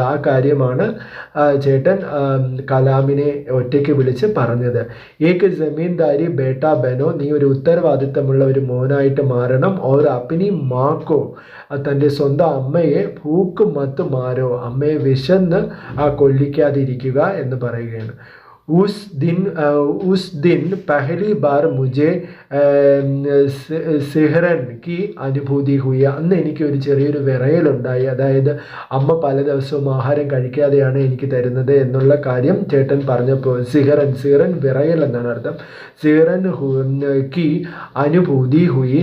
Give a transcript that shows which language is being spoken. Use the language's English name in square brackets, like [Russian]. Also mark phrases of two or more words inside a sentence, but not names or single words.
[Malayalam] ആ കാര്യമാണ് ചേട്ടൻ കലാമിനെ ഒറ്റയ്ക്ക് വിളിച്ച് പറഞ്ഞത്. [Hindi] एक जमींदारी बेटा बनो, [Malayalam] നീ ഒരു ഉത്തരവാദിത്തമുള്ള ഒരു മോനായിട്ട് മാറണം. [Hindi] और अपनी माँ को, [Malayalam] തൻ്റെ സ്വന്തം അമ്മയെ [Hindi] भूख मत मारो, [Malayalam] അമ്മയെ വിശന്ന് കൊല്ലിക്കാതിരിക്കുക എന്ന് പറയുകയാണ്. [Hindi] उस दिन पहली बार मुझे सिहरन की अनुभूति हुई. [Malayalam] അന്ന് എനിക്ക് ഒരു ചെറിയൊരു വിറയലുണ്ടായി. അതായത് അമ്മ പല ദിവസവും ആഹാരം കഴിക്കാതെയാണ് എനിക്ക് തരുന്നത് എന്നുള്ള കാര്യം ചേട്ടൻ പറഞ്ഞപ്പോൾ സിഹ്റൻ വിറയൽ എന്നാണ് അർത്ഥം. [Hindi] सिहरन की अनुभूति हुई.